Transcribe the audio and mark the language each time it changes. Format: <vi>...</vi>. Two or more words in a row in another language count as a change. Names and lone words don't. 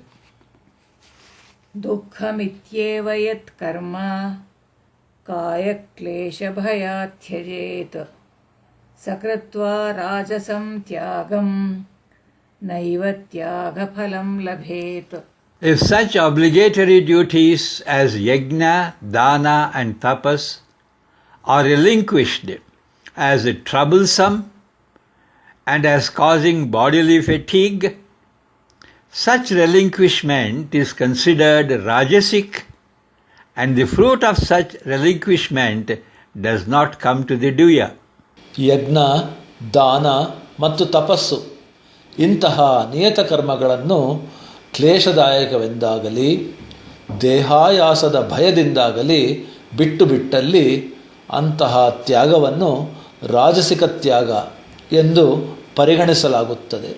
<sa>दुःखमित्येव यत्कर्म कायक्लेशभयात् त्यजेत् सकृत्वा राजसं त्यागं नैव त्यागफलं लभेत्.</sa> <en>If such obligatory duties as yajna, dana and tapas are relinquished as troublesome and as causing bodily fatigue, such relinquishment is considered rajasic, and the fruit of such relinquishment does not come to the doer.</en> <kn>ಯಜ್ಞ, ದಾನ ಮತ್ತು ತಪಸ್ಸು ಇಂತಹ ನಿಯತ ಕರ್ಮಗಳನ್ನು ಕ್ಲೇಶದಾಯಕವೆಂದಾಗಲಿ ದೇಹಾಯಾಸದ ಭಯದಿಂದಾಗಲಿ ಬಿಟ್ಟು ಬಿಟ್ಟಲ್ಲಿ ಅಂತಹ ತ್ಯಾಗವನ್ನು ರಾಜಸಿಕ ತ್ಯಾಗ ಎಂದು ಪರಿಗಣಿಸಲಾಗುತ್ತದೆ.</kn>